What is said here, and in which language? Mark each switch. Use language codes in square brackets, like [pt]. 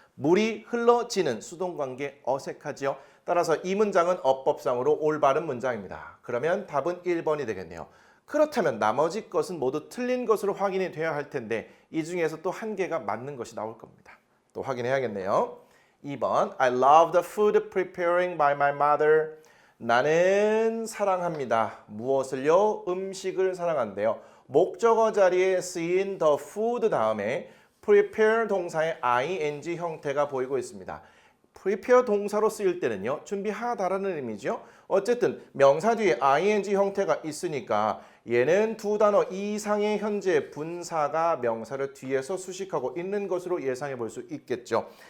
[ko] 물이 흘러지는 수동 관계 어색하지요. 따라서 이 문장은 어법상으로 올바른 문장입니다. 그러면 답은 1번이 되겠네요. 그렇다면 나머지 것은 모두 틀린 것으로 확인이 돼야 할 텐데 이 중에서 또 한 개가 맞는 것이 나올 겁니다. 또 확인해야겠네요. [en] 2번 I love the food preparing by my mother. [ko] 나는 사랑합니다. 무엇을요? 음식을 사랑한대요. 목적어 자리에 쓰인 [en] the food [ko] 다음에 prepare 동사의 ing 형태가 보이고 있습니다. prepare 동사로 쓰일 때는요. 준비하다라는 의미죠. 어쨌든 명사 뒤에 ing 형태가 있으니까 얘는 두 단어 이상의 현재 분사가 명사를 뒤에서 수식하고 있는 것으로 예상해 볼 수 있겠죠.